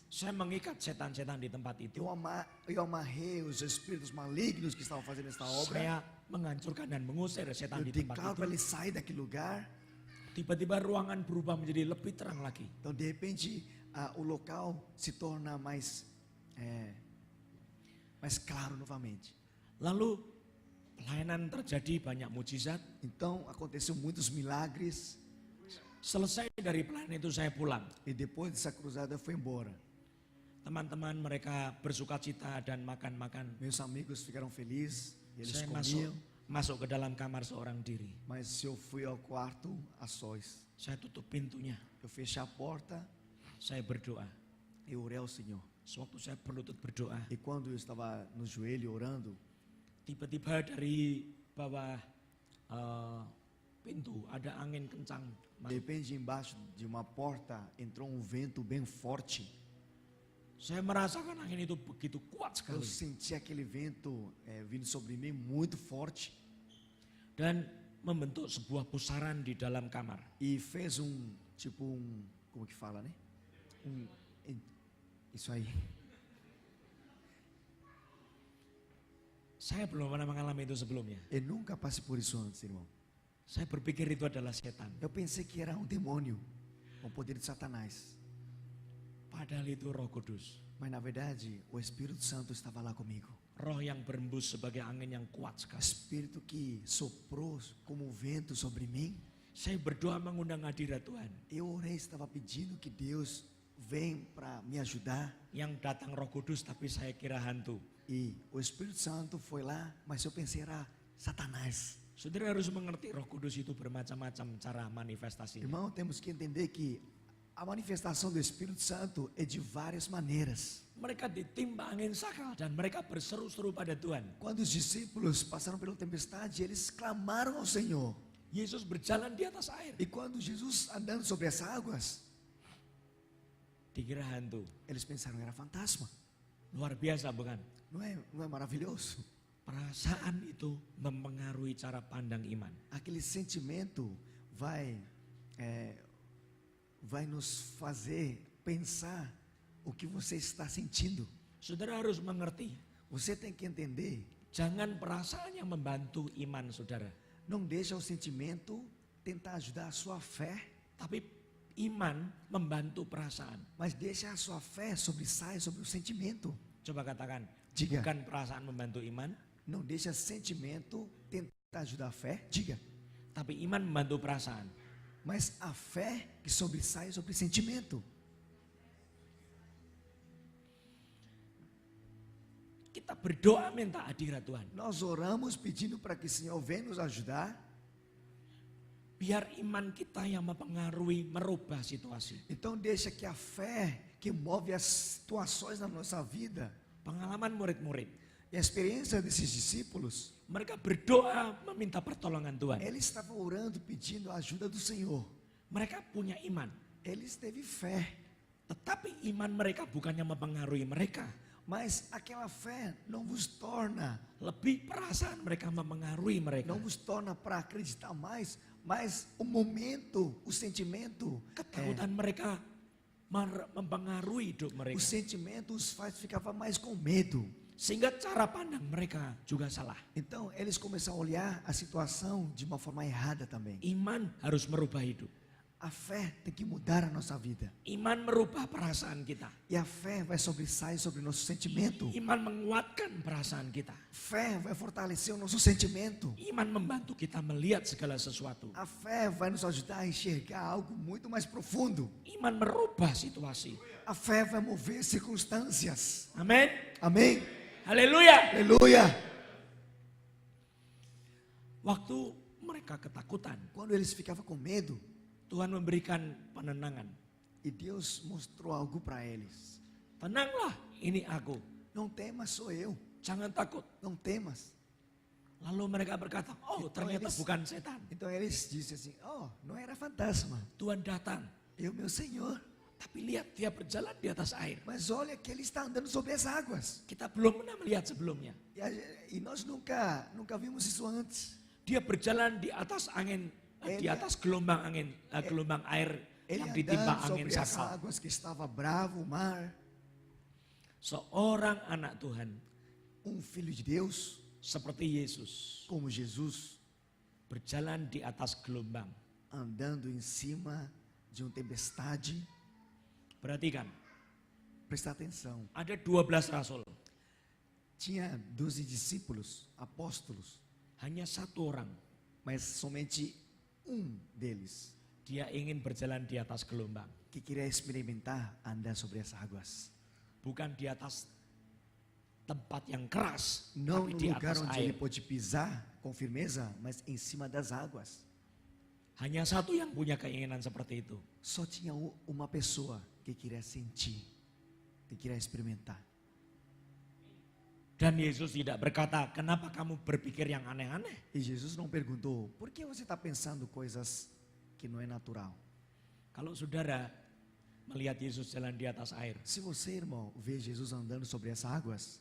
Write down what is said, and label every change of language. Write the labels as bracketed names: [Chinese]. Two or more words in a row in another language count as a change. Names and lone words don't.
[Indonesian] Saya mengikat setan-setan di tempat itu. [Portuguese] eu amarrei os espíritos malignos que estavam fazendo esta obra. [Indonesian] Saya menghancurkan dan mengusir setan [Portuguese] Eu [Indonesian] di tempat [Portuguese] declaro [Indonesian] itu. [Portuguese] para ele sair daquele lugar. [Indonesian] Tiba-tiba ruangan berubah menjadi lebih terang lagi. [Portuguese] Então, de repente, o local se torna mais claro novamente. [Indonesian] Lalu pelayanan terjadi banyak mujizat. [Portuguese] Então, aconteceu muitos milagres. [Indonesian] Selesai dari pelayanan itu saya pulang. [Portuguese] E depois dessa cruzada, eu fui embora. [Indonesian] Teman-teman mereka bersuka cita dan makan-makan. [Portuguese] Meus amigos ficaram felizes, eles [Indonesian] Saya [Portuguese] comiam. [Indonesian] masuk ke dalam kamar seorang diri. [Portuguese] Mas eu fui ao quarto a sós. [Indonesian] Saya tutup pintunya. [Portuguese] Eu fechei a porta [Indonesian] Saya berdoa. [Portuguese] e orei ao Senhor. [Indonesian] Sewaktu saya berlutut berdoa, [Portuguese] E quando eu estava no joelho orando, [Indonesian] tiba-tiba dari bawah pintu ada angin kencang. [Portuguese] de repente, embaixo de uma porta, entrou um vento bem forte. [Indonesian] Saya merasakan angin itu begitu kuat [Portuguese] Eu [Indonesian] sekali. [Portuguese] senti aquele vento vindo sobre mim muito forte [Indonesian] Dan membentuk sebuah pusaran di dalam kamar. [Portuguese] e fez como que fala, né? Isso aí. [Indonesian] Saya belum pernah mengalami itu sebelumnya. [Portuguese] Eu nunca passei por isso antes, irmão. [Indonesian] Saya berpikir itu adalah setan. [Portuguese] Eu pensei que era um demônio, um poder de Satanás. [Indonesian] Padahal itu Roh Kudus. [Portuguese] Mas na verdade, o Espírito Santo estava lá comigo. [Indonesian] Roh yang berembus sebagai angin yang kuat sekali. [Portuguese] Espírito que soprou como um vento sobre mim. [Indonesian] Saya berdoa mengundang hadirat Tuhan. [Portuguese] Eu orei, estava pedindo que Deus venha para me ajudar. [Indonesian] Yang datang Roh Kudus tapi saya kira hantu. [Portuguese] E o Espírito Santo foi lá, mas eu pensei era Satanás. [Indonesian] Saudara harus mengerti Roh Kudus itu bermacam-macam cara manifestasinya. [Portuguese] Irmão, temos que entender que a manifestação do Espírito Santo é de várias maneiras. [Indonesian] Mereka ditimpa angin sakal dan mereka berseru-seru pada Tuhan. [Portuguese] Quando os discípulos passaram pela tempestade, eles clamaram ao Senhor. [Indonesian] Yesus berjalan di atas air. [Portuguese] E quando Jesus andando sobre as águas, [Indonesian] Dikira hantu. [Portuguese] eles pensaram que era fantasma. [Indonesian] Luar biasa bukan? [Portuguese] Não é maravilhoso? [Indonesian] Perasaan itu mempengaruhi cara pandang iman. [Portuguese] Aquele sentimento vai nos fazer pensar o que você está sentindo. [Indonesian] Saudara harus mengerti, [Portuguese] Você tem que entender. [Indonesian] jangan perasaan yang membantu iman saudara. [Portuguese] Não deixa o sentimento tentar ajudar a sua fé, [Indonesian] Tapi iman membantu perasaan. [Portuguese] mas deixa a sua fé sobressair sobre o sentimento. [Indonesian] Coba katakan, [Portuguese] Diga. [Indonesian] bukan perasaan membantu iman, [Portuguese] Não deixa sentimento tentar ajudar a fé. Diga. [Indonesian] tapi iman membantu perasaan. [Portuguese] Mas a fé que sobressai sobre o sentimento. [Indonesian] Kita berdoa minta hadirat Tuhan. [Portuguese] Nós oramos pedindo para que o Senhor venha nos ajudar. [Indonesian] Biar iman kita yang mempengaruhi, merubah situasi. [Portuguese] Então deixa que a fé que move as situações na nossa vida. [Indonesian] Pengalaman murid-murid. [Portuguese] E a experiência desses discípulos, [Indonesian] Mereka berdoa meminta pertolongan Tuhan. [Portuguese] ele estava orando pedindo a ajuda do Senhor. [Indonesian] Mereka punya iman. [Portuguese] Eles teve fé, [Indonesian] Tetapi iman mereka bukannya mempengaruhi mereka. [Portuguese] mas aquela fé não vos torna, [Indonesian] Lebih perasaan mereka mempengaruhi mereka. [Portuguese] não vos torna para acreditar mais, mas o momento, o sentimento, [Indonesian] Ketakutan mereka mempengaruhi hidup [Portuguese] o [Indonesian] mereka. [Portuguese] sentimento os faz ficar mais com medo. [Indonesian] Sehingga cara pandang mereka juga salah. [Portuguese] Então eles começam a olhar a situação de uma forma errada também. [Indonesian] Iman harus merubah hidup. [Portuguese] A fé tem que mudar a nossa vida. [Indonesian] Iman merubah perasaan kita. [Portuguese] E a fé vai sobressair sobre o nosso sentimento. [Indonesian] Iman menguatkan perasaan kita. [Portuguese] Fé vai fortalecer o nosso sentimento. [Indonesian] Iman membantu kita melihat segala sesuatu. [Portuguese] A fé vai nos ajudar a enxergar algo muito mais profundo. [Indonesian] Iman merubah situasi. [Portuguese] A fé vai mover circunstâncias. [Indonesian] Amin. [Portuguese] Amém? [Indonesian] Haleluya. [Portuguese] Aleluia! [Indonesian] Waktu mereka ketakutan, [Portuguese] Quando eles ficavam com medo, [Indonesian] Tuhan memberikan penenangan. [Portuguese] e Deus mostrou algo para eles. [Indonesian] Tenanglah, ini aku. [Portuguese] Não temas, sou eu. [Indonesian] Jangan takut. [Portuguese] Não temas. [Indonesian] Lalu mereka berkata, oh ternyata bukan setan. [Portuguese] Então eles disseram assim: oh, não era fantasma. [Indonesian] Tuhan datang. [Portuguese] Eu, meu Senhor. [Indonesian] Tapi lihat dia berjalan di atas air. [Portuguese] Mas olha que ele está andando sobre as águas. [Indonesian] Kita belum pernah melihat sebelumnya. [Portuguese] E nós nunca vimos isso antes. [Indonesian] Dia berjalan di atas angin, di atas gelombang angin, gelombang air [Portuguese] Ele [Indonesian] yang ditimpa [Portuguese] andando [Indonesian] angin [Portuguese] sobre as [Indonesian] sakal. [Portuguese] águas que estava bravo, o mar. [Indonesian] Seorang anak Tuhan [Portuguese] Filho de Deus, [Indonesian] seperti Yesus [Portuguese] como Jesus, [Indonesian] berjalan di atas gelombang. [Portuguese] andando em cima de uma tempestade. [Indonesian] Perhatikan, [Portuguese] Presta atenção. [Indonesian] ada 12 rasul. [Portuguese] Tinha 12 discípulos, apóstolos, [Indonesian] Hanya satu orang, [Portuguese] mas somente deles [Indonesian] dia ingin berjalan di atas gelombang. [Portuguese] que queria experimentar andar sobre as águas. [Indonesian] Bukan di atas tempat yang keras, [Portuguese] Não [Indonesian] tapi [Portuguese] no [Indonesian] di [Portuguese] lugar [Indonesian] atas [Portuguese] onde ele [Indonesian] air. [Portuguese] pôde pisar com firmeza, mas em cima das águas. [Indonesian] Hanya satu yang punya keinginan seperti itu. [Portuguese] Só tinha uma pessoa que queria sentir, que queria experimentar. [Indonesian] Dan Yesus tidak berkata, kenapa kamu berpikir yang aneh-aneh? [Portuguese] E Jesus não perguntou: por que você está pensando coisas que não é natural? [Indonesian] Kalau saudara melihat Yesus jalan di atas air, [Portuguese] Se você, irmão, vê Jesus andando sobre as águas,